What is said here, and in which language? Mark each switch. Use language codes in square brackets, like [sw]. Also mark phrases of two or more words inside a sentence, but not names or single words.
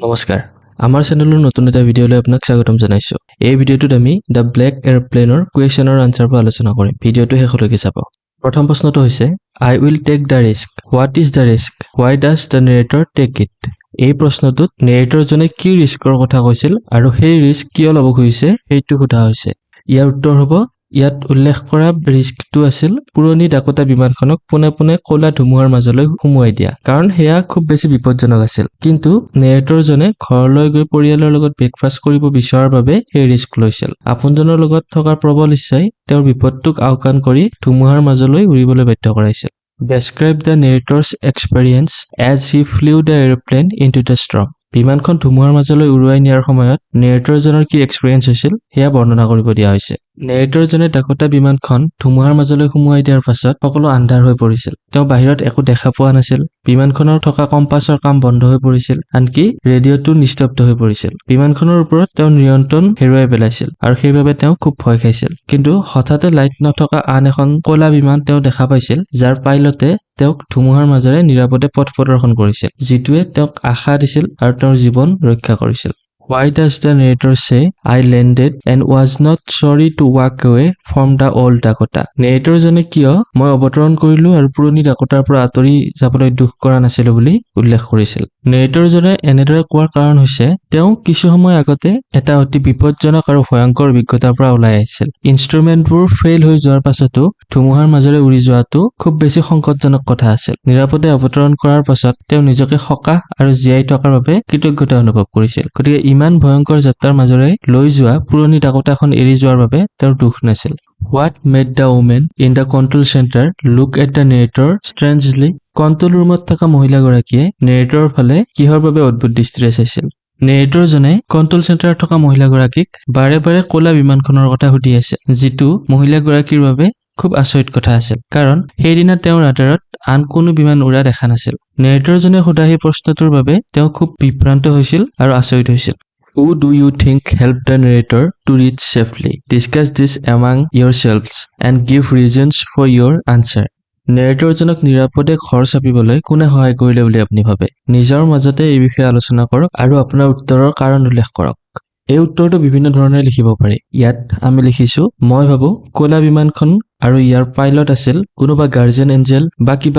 [as] নমস্কাৰ আমাৰ চেনেলৰ নতুন এটা ভিডিঅলৈ আপোনাক স্বাগতম জনাইছো এই ভিডিঅটোত আমি দ্য ব্লেক এয়াৰপ্লেনৰ কুৱেশ্যনৰ আনসাৰবোৰ আলোচনা কৰিম ভিডিঅটো শেষলৈকে চাব প্ৰথম প্ৰশ্নটো হৈছে [en] I will take the risk what is the risk why does the narrator take it [as] এই প্ৰশ্নটোত নেৰেটৰজনে কি ৰিস্কৰ কথা কৈছিল আৰু সেই ৰিস্ক কিয় ল'ব খুজিছে সেইটো সোধা হৈছে ইয়াৰ উত্তৰ হ'ব ইয়াত উল্লেখ কৰা ৰিস্কটো আছিল পুৰণি ডাকোটা বিমানখনক পুনে কলা ধুমুহাৰ মাজলৈ সুমুৱাই দিয়া কাৰণ হেয়া খুব বেছি বিপদজনক আছিল কিন্তু নেৰেটৰজনে ঘৰলৈ গৈ পৰিয়ালৰ লগত ব্ৰেকফাষ্ট কৰিব বিচৰাৰ বাবে এই ৰিস্ক লৈছিল আপোনজনৰ লগত থকাৰ প্ৰবল ইচ্ছাই তেওঁৰ বিপদটোক আওকাণ কৰি ধুমুহাৰ মাজলৈ উৰিবলৈ বাধ্য কৰাইছিল [en] Describe the narrator's experience as he flew the airplane into the storm. [as] বিমানখন ধুমুহাৰ মাজলৈ উৰুৱাই নিয়াৰ সময়ত নেৰেটৰজনৰ কি এক্সপেৰিয়েন্স হৈছিল হেয়া বৰ্ণনা কৰিব দিয়া হৈছে নেৰেটৰজনে ডাকোটা বিমানখন ধুমুহাৰ মাজলৈ সুমুৱাই দিয়াৰ পাছত সকলো আন্ধাৰ হৈ পৰিছিল তেওঁ বাহিৰত একো দেখা পোৱা নাছিল বিমানখনৰ থকা কম্পাছৰ কাম বন্ধ হৈ পৰিছিল আনকি ৰেডিঅ'টো নিস্তব্ধ হৈ পৰিছিল বিমানখনৰ ওপৰত তেওঁ নিয়ন্ত্ৰণ হেৰুৱাই পেলাইছিল আৰু সেইবাবে তেওঁ খুব ভয় খাইছিল কিন্তু হঠাতে লাইট নথকা আন এখন কলা বিমান তেওঁ দেখা পাইছিল যাৰ পাইলটে তেওঁক ধুমুহাৰ মাজেৰে নিৰাপদে পথ প্ৰদৰ্শন কৰিছিল যিটোৱে তেওঁক আশা দিছিল আৰু তেওঁৰ জীৱন ৰক্ষা কৰিছিল [en] Why does the narrator say I landed and was not sorry to walk away from the old Dakota? [as] নেৰেটৰজনে কিয় মই অৱতৰণ কৰিলো আৰু পুৰণি ডাকোটাৰ পৰা আঁতৰি যাবলৈ দুখ কৰা নাছিলো বুলি উল্লেখ কৰিছিল নেৰেটৰজনে এনেদৰে কোৱাৰ কাৰণ হৈছে তেওঁ কিছু সময় আগতে এটা অতি বিপদজনক আৰু ভয়ংকৰ অভিজ্ঞতাৰ পৰা ওলাই আহিছিল ইনষ্ট্ৰুমেণ্টবোৰ ফেইল হৈ যোৱাৰ পাছতো ধুমুহাৰ মাজেৰে উৰি যোৱাটো খুব বেছি সংকটজনক কথা আছিল নিৰাপদে অৱতৰণ কৰাৰ পাছত তেওঁ নিজকে সকাহ আৰু জীয়াই থকাৰ বাবে কৃতজ্ঞতা অনুভৱ কৰিছিল গতিকে ইমান ভয়ংকৰ যাত্ৰাৰ মাজেৰে লৈ যোৱা পুৰণি ডাকোটাখন এৰি যোৱাৰ বাবে তেওঁৰ দুখ নাছিল [en] What made the woman in the control center look at the narrator strangely? [as] কন্ট্ৰোল ৰুমত থকা মহিলাগৰাকীয়ে নেৰেটৰৰ ফালে কিহৰ বাবে অদ্ভুত দৃষ্টিৰে চাইছিল নেৰেটৰজনে কন্ট্ৰোল চেণ্টাৰত থকা মহিলাগৰাকীক বাৰে কলা বিমানখনৰ কথা সুধি আছে যিটো মহিলাগৰাকীৰ বাবে খুব আচৰিত কথা আছিল কাৰণ সেইদিনা তেওঁৰ ৰাডাৰত আন কোনো বিমান উৰা দেখা নাছিল নেৰেটৰজনে সোধা সেই প্ৰশ্নটোৰ বাবে তেওঁ খুব বিভ্ৰান্ত হৈছিল আৰু আচৰিত হৈছিল [en] Who do you think helped the narrator to reach safely? Discuss this among yourselves and give reasons for your answer. [as] নেৰেটৰজনক নিৰাপদে ঘৰ চাপিবলৈ কোনে সহায় কৰিলে বুলি আপুনি ভাবে নিজৰ মাজতে এই বিষয়ে আলোচনা কৰক আৰু আপোনাৰ উত্তৰৰ কাৰণ উল্লেখ কৰক এই উত্তৰটো বিভিন্ন ধৰণে লিখিব পাৰি ইয়াত আমি লিখিছো মই ভাবো কলা বিমানখন আৰু ইয়াৰ পাইলট আছিল কোনোবা [en] guardian angel [as] বা কিবা